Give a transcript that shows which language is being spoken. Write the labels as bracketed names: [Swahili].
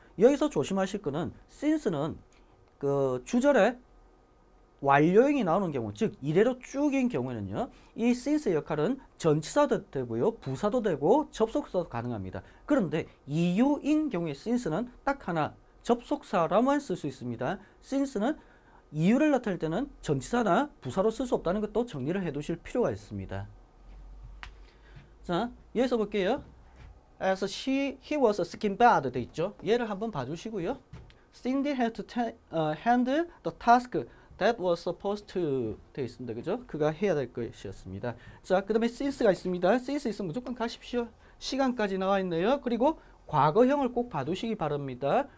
[Korean] 여기서 조심하실 거는 since는 그 주절에 완료형이 나오는 경우, 즉 이래로 쭉인 경우에는요 이 since의 역할은 전치사도 되고요 부사도 되고 접속사도 가능합니다. 그런데 이유인 경우에 since는 딱 하나 접속사라만 쓸 수 있습니다. since는 이유를 나타낼 때는 전치사나 부사로 쓸 수 없다는 것도 정리를 해 두실 필요가 있습니다. 자, 여기서 볼게요. [English] As he was sick in bed [Korean] 돼 있죠. 얘를 한번 봐주시고요. [English] Cindy had to handle the task that was supposed to [Korean] 되어 있습니다. 그죠? 그가 해야 될 것이었습니다. 자, 그 다음에 since가 있습니다. since 있으면 무조건 가십시오. 시간까지 나와 있네요. 그리고 과거형을 꼭 봐두시기 바랍니다.